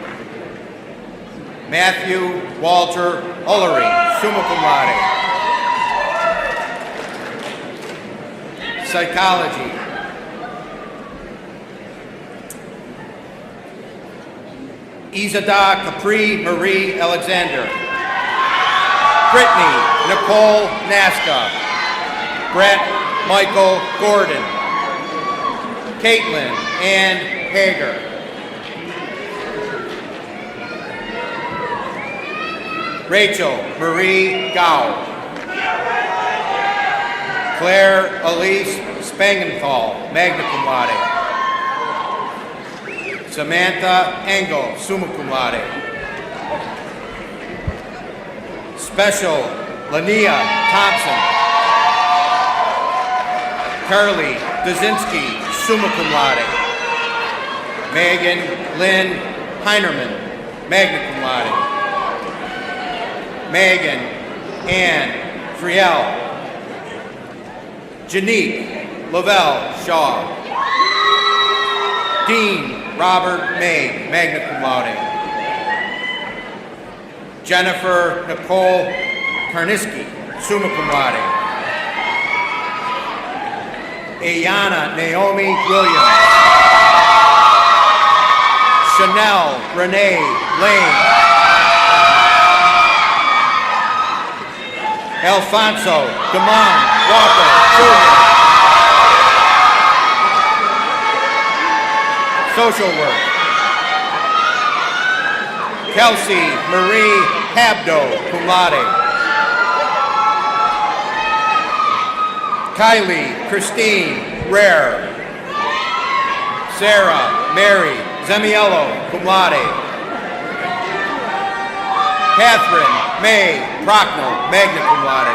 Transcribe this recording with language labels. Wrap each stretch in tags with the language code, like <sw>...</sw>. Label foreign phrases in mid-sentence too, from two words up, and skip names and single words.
<en>Matthew Walter Ullery,</en> <la>summa cum laude.</la> <en>Psychology. Izada Capri Marie Alexander. Brittany Nicole Nasca. Brett Michael Gordon. Caitlin Ann Hager. Rachel Marie Gao. Claire Elise Spangenthal,</en> <la>magna cum laude.</la> <en>Samantha Engel,</en> <la>summa cum laude.</la> <en>Special Lania Thompson. Carly Dazinski,</en> <la>summa cum laude.</la> <en>Megan Lynn Heinerman,</en> <la>magna cum laude.</la> <en>Megan Ann Friel. Janique Lavelle Shaw. Dean Robert May,</en> <la>magna cum laude.</la> <en>Jennifer Nicole Karniski,</en> <la>summa cum laude.</la> <en>Ayana Naomi Williams. Chanel Renee Lane. Alfonso Damon Walker Jr. Social work. Kelsey Marie Habdo,</en> <la>cum laude.</la> <en>Kylie Christine Rare. Sarah Mary Zemiello,</en> <la>cum laude.</la> <en>Catherine May Prochnow,</en> <la>magna cum laude.</la>